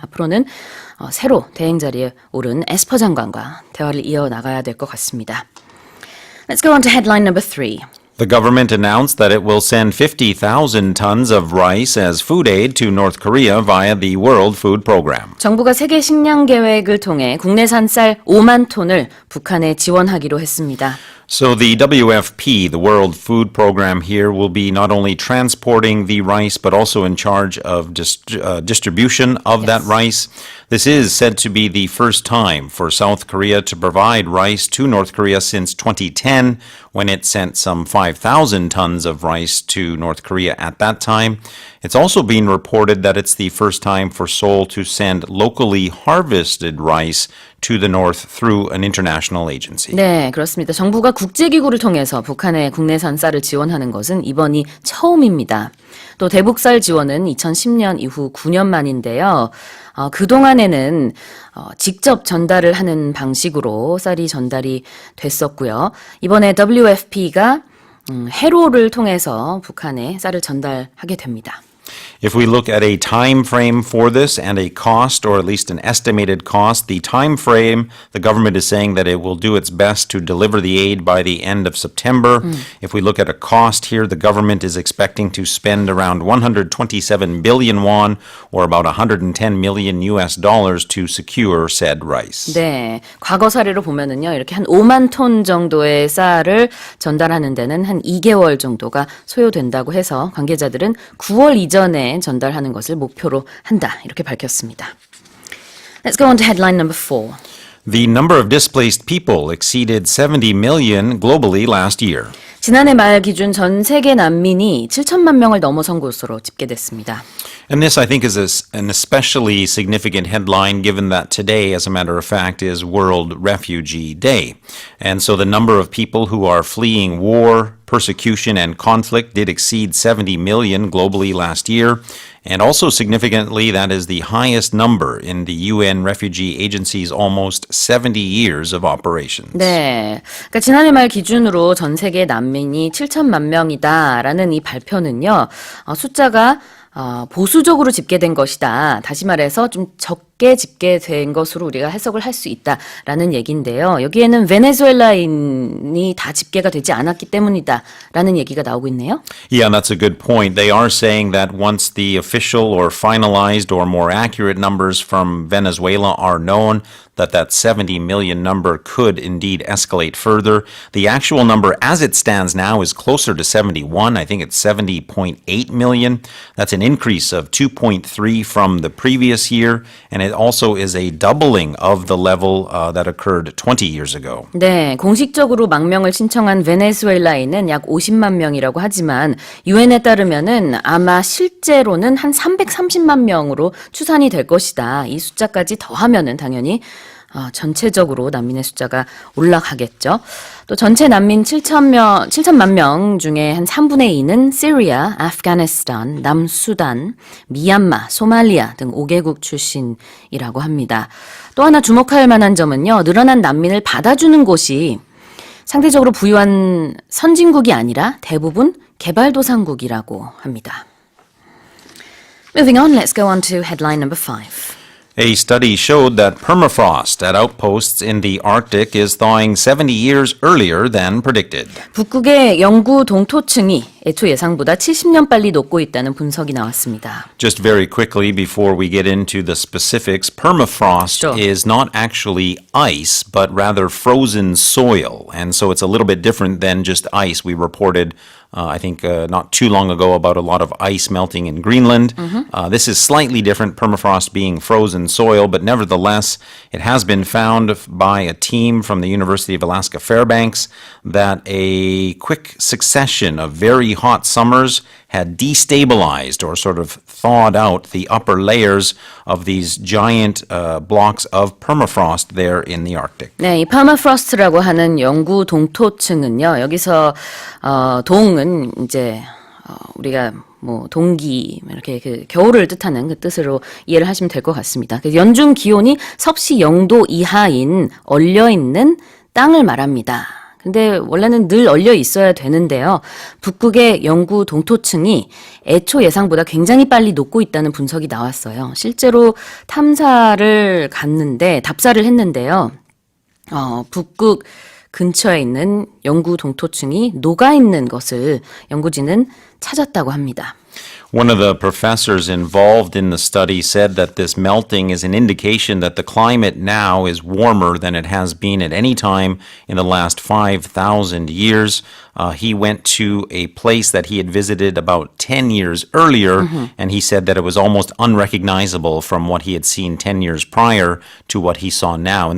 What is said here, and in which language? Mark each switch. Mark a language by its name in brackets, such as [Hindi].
[Korean] 앞으로는 새로 대행 자리에 오른 에스퍼 장관과 대화를 이어나가야 될 것 같습니다. [English] Let's go on to headline number 3. The government announced that it will send 50,000 tons of rice as food aid to North Korea via the World Food Program. [Korean] 정부가 세계 식량 계획을 통해 국내산 쌀 5만 톤을 북한에 지원하기로 했습니다. [English] So the WFP, the World Food Program here, will be not only transporting the rice, but also in charge of distribution of that rice. This is said to be the first time for South Korea to provide rice to North Korea since 2010, when it sent some 5,000 tons of rice to North Korea at that time. It's also been reported that it's the first time for Seoul to send locally harvested rice to the north through an international agency. [Korean] 네, 그렇습니다. 정부가 국제기구를 통해서 북한의 국내산 쌀을 지원하는 것은 이번이 처음입니다. 또 대북쌀 지원은 2010년 이후 9년 만인데요. 그동안에는 직접 전달을 하는 방식으로 쌀이 전달이 됐었고요. 이번에 WFP가 해로를 통해서 북한에 쌀을 전달하게 됩니다. [English] If we look at a time frame for this and a cost, or at least an estimated cost, the time frame, the government is saying that it will do its best to deliver the aid by the end of September. If we look at a cost here, the government is expecting to spend around 127 billion won, or about 110 million US dollars to secure said rice. [Korean] 네, 과거 사례로 보면은요, 이렇게 한 5만 톤 정도의 쌀을 전달하는 데는 한 2개월 정도가 소요된다고 해서 관계자들은 9월 이전에 전달하는 것을 목표로 한다, 이렇게 밝혔습니다. [English] Let's go on to headline number 4. The number of displaced people exceeded 70 million globally last year. [Korean] 지난해 말 기준 전 세계 난민이 7천만 명을 넘어선 것으로 집계됐습니다. [English] And this, I think, is an especially significant headline given that today, as a matter of fact, is World Refugee Day. And so the number of people who are fleeing war, persecution, and conflict did exceed 70 million globally last year. And also significantly, that is the highest number in the UN Refugee Agency's almost 70 years of operations. [Korean] 네, 그러니까 지난해 말 기준으로 전 세계 난민이 7천만 명이다라는 이 발표는요, 숫자가 보수적으로 집계된 것이다. 다시 말해서 좀 적게 집계된 것으로 우리가 해석을 할 수 있다라는 얘기인데요. 여기에는 베네수엘라인이 다 집계가 되지 않았기 때문이다라는 얘기가 나오고 있네요. [English] Yeah, that's a good point. They are saying that once the official or finalized or more accurate numbers from Venezuela are known, that 70 million number could indeed escalate further. The actual number as it stands now is closer to 71. I think it's 70.8 million. That's an increase of 2.3 from the previous year, and it also is a doubling of the level that occurred 20 years ago. [Korean] 네, 공식적으로 망명을 신청한 베네수엘라인은 약 50만 명이라고 하지만 유엔에 따르면은 아마 실제로는 한 330만 명으로 추산이 될 것이다. 이 숫자까지 더하면은 당연히 전체적으로 난민의 숫자가 올라가겠죠. 또 전체 난민 7천만 명 중에 한 3분의 2는 시리아, 아프가니스탄, 남수단, 미얀마, 소말리아 등 5개국 출신이라고 합니다. 또 하나 주목할 만한 점은요, 늘어난 난민을 받아주는 곳이 상대적으로 부유한 선진국이 아니라 대부분 개발도상국이라고 합니다. [English] Moving on, let's go on to headline number 5. A study showed that permafrost at outposts in the Arctic is thawing 70 years earlier than predicted. [Korean] 북극의 영구 동토층이 애초 예상보다 70년 빨리 녹고 있다는 분석이 나왔습니다. [English] Just very quickly before we get into the specifics, permafrost Sure. is not actually ice, but rather frozen soil. And so it's a little bit different than just ice. We reported, I think, not too long ago about a lot of ice melting in Greenland. This is slightly different, permafrost being frozen soil, but nevertheless, it has been found by a team from the University of Alaska Fairbanks that a quick succession of very hot summers had destabilized or sort of thawed out the upper layers of these giant blocks of permafrost there in the Arctic. [Korean] 네, 이 퍼마프로스트라고 하는 영구 동토층은요. 여기서 동은 이제 우리가 뭐 동기 이렇게 그 겨울을 뜻하는 그 뜻으로 이해를 하시면 될 것 같습니다. 그래서 연중 기온이 섭씨 0도 이하인 얼려 있는 땅을 말합니다. 근데 원래는 늘 얼려 있어야 되는데요. 북극의 영구 동토층이 애초 예상보다 굉장히 빨리 녹고 있다는 분석이 나왔어요. 실제로 답사를 했는데요. 북극 근처에 있는 영구 동토층이 녹아 있는 것을 연구진은 찾았다고 합니다. [English] One of the professors involved in the study said that this melting is an indication that the climate now is warmer than it has been at any time in the last 5,000 years. He went to a place that he had visited about 10 years earlier, and he said that it was almost unrecognizable from what he had seen 10 years prior to what he saw now.